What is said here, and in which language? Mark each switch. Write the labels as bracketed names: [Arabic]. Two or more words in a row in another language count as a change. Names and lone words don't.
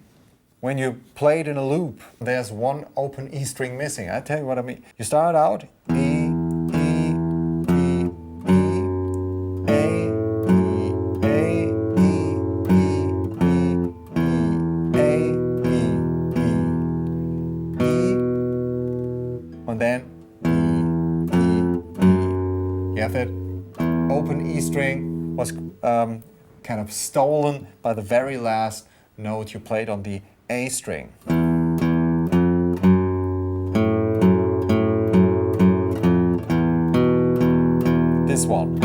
[English] When you play it in a loop, there's one open E string missing. I tell you what I mean. You start out E, E, E, E, A, E, A, E, E, E, E, A, E, E, E, and then E, E, E. You have that open E string was kind of stolen by the very last note you played on the A string. This one.